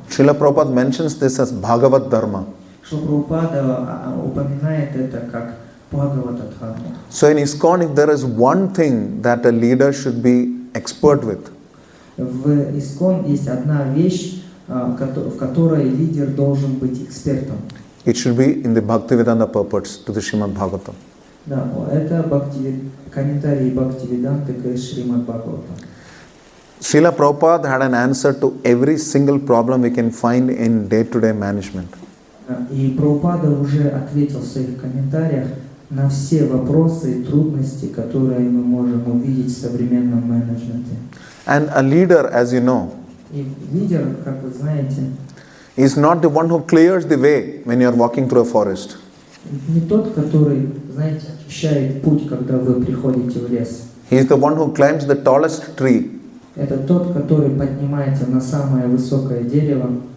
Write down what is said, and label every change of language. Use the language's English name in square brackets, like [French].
[English] Srila Prabhupada mentions this as Bhagavat Dharma. [Russian] Что Прабхупада упоминает это как Бхагавата дхарма. [English] So in ISKCON, if there is one thing that a leader should be expert with, [Russian] В ИСККОН есть одна вещь, в которой лидер должен быть экспертом. [English] it should be in the Bhaktivedanta purports to the Srimad Bhagavatam. [Russian] Да, это комментарии Бхактивиданты к Шримад Бхагаватам. [English] Srila Prabhupada had an answer to every single problem we can find in day-to-day management. [Russian] И Прабхупада уже ответил в своих комментариях на все вопросы и трудности, которые мы можем увидеть в современном менеджменте. [English] And a leader, as you know, [Russian] И лидер, как вы знаете, [English] is not the one who clears the way when you are walking through a forest. [Russian] не тот, который, знаете, очищает путь, когда вы приходите в лес. [English] He is the one who climbs the tallest tree [Russian] Это тот, который поднимается на самое высокое дерево